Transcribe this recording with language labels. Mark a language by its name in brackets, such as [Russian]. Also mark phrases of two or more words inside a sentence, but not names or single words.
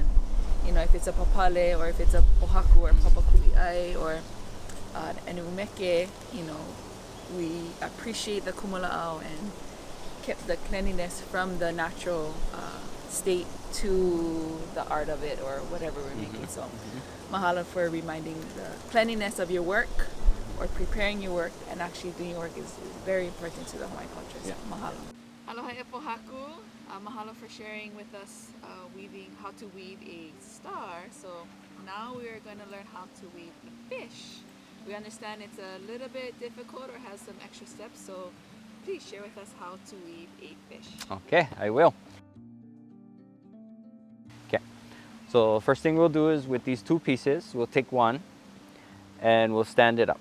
[English] You know, if it's a papale or if it's a pohaku or papakui'ai or an umeke, you know, we appreciate the kumula'au and kept the cleanliness from the natural state to the art of it or whatever we're making. So mahalo for reminding the cleanliness of your work or preparing your work and actually doing your work is very important to the Hawaiian culture. [Hawaiian] So mahalo. Aloha e Pohaku. [English] Mahalo for sharing with us how to weave a star. So now we are going to learn how to weave a fish. We understand it's a little bit difficult or has some extra steps, so please share with us how to weave a fish. Okay, I will. Okay, so first thing we'll do is with these two pieces, we'll take one and we'll stand it up.